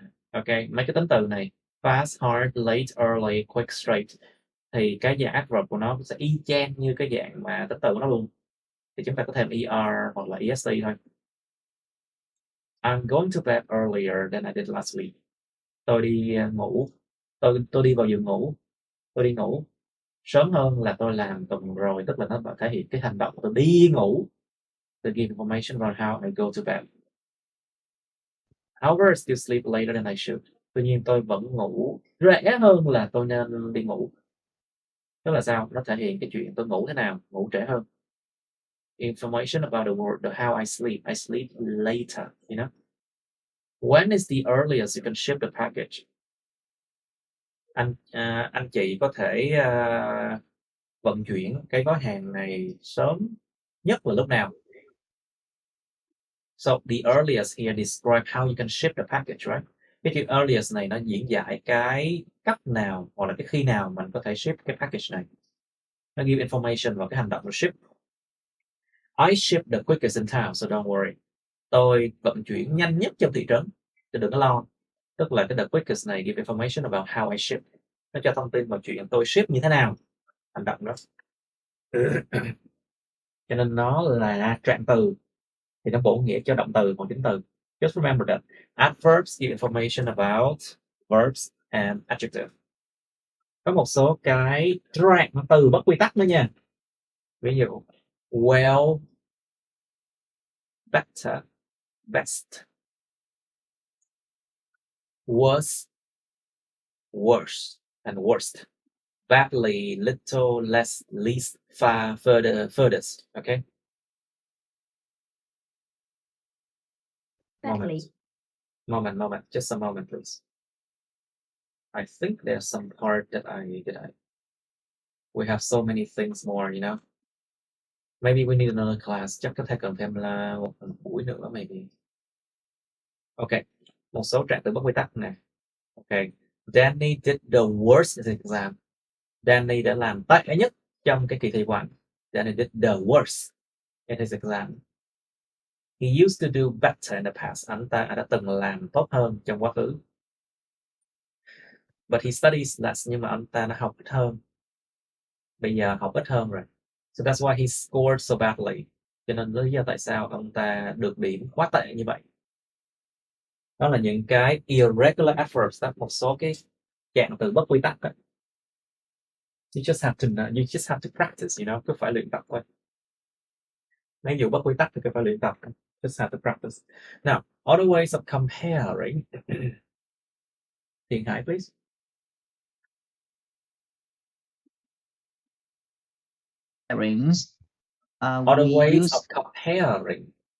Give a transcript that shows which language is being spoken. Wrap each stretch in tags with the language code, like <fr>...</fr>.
<vi>Ok, mấy cái tính từ này fast, hard, late, early, quick, straight thì cái dạng adverb của nó sẽ y chang như cái dạng mà tính từ của nó luôn. Thì chúng ta có thêm er hoặc là est thôi.</vi> <en>I'm going to bed earlier than I did last week.</en> <vi>Tôi đi ngủ. Tôi đi vào giường ngủ. Tôi đi ngủ sớm hơn là tôi làm tuần rồi, tức là nó thể hiện cái hành động của tôi đi ngủ.</vi> <en>To give information about how I go to bed. However, I still sleep later than I should.</en> <vi>Tuy nhiên tôi vẫn ngủ trễ hơn là tôi nên đi ngủ. Tức là sao? Nó thể hiện cái chuyện tôi ngủ thế nào, ngủ trễ hơn.</vi> <en>Information about the word, the how I sleep. I sleep later, you know. When is the earliest you can ship the package?</en> <vi>Anh chị có thể vận chuyển cái gói hàng này sớm nhất là lúc nào?</vi> <en>So the earliest here describe how you can ship the package, right?</en> <vi>Cái chữ earliest này nó diễn giải cái cách nào hoặc là cái khi nào mình có thể ship cái package này. Nó</vi> <en>give information</en> <vi>vào cái hành động của ship.</vi> <en>I ship the quickest in town, so don't worry.</en> <vi>Tôi vận chuyển nhanh nhất trong thị trấn, chứ đừng có lo. Tức là cái the quickest này</vi> <en>give information about how I ship.</en> <vi>Nó cho thông tin vào chuyện tôi ship như thế nào. Hành động đó. Cho nên nó là trạng từ. Thì nó bổ nghĩa cho động từ hoặc tính từ.</vi> <en>Just remember that adverbs give information about verbs and adjective.</en> <vi>Có một số cái trạng từ bất quy tắc nữa nha.</vi> <en>Ví dụ well, better, best, worse, worse, and worst. Badly, little, less, least, far, further, furthest. Okay. Moment. Just a moment, please. I think there's some part that we have so many things more, you know. Maybe we need another class.</en> <vi>Chắc có thể cần thêm là một buổi nữa,</vi> <en>maybe.</en> <vi>Ok. Một số trạng từ bất quy tắc này.</vi> <en>Ok. Danny did the worst in exam.</en> <vi>Danny đã làm tệ nhất trong cái kỳ thi của anh.</vi> <en>Danny did the worst in his exam. He used to do better in the past.</en> <vi>Anh đã từng làm tốt hơn trong quá khứ.</vi> <en>But he studies less.</en> <vi>Nhưng mà anh ta đã học ít hơn. Bây giờ học ít hơn rồi.</vi> <en>So that's why he scored so badly.</en> <vi>Cho nên lý do tại sao ông ta được điểm quá tệ như vậy. Đó là những cái</vi> <en>irregular adverbs,</en> <vi>đó, một số cái trạng từ bất quy tắc đó.</vi> <en>You just have to practice, you know,</en> <vi>cứ phải luyện tập thôi. Ví dụ bất quy tắc thì cứ phải luyện tập.</vi> <en>Just have to practice. Now, other ways of comparing. Thiện Hải, please. Other ways of comparing.</en>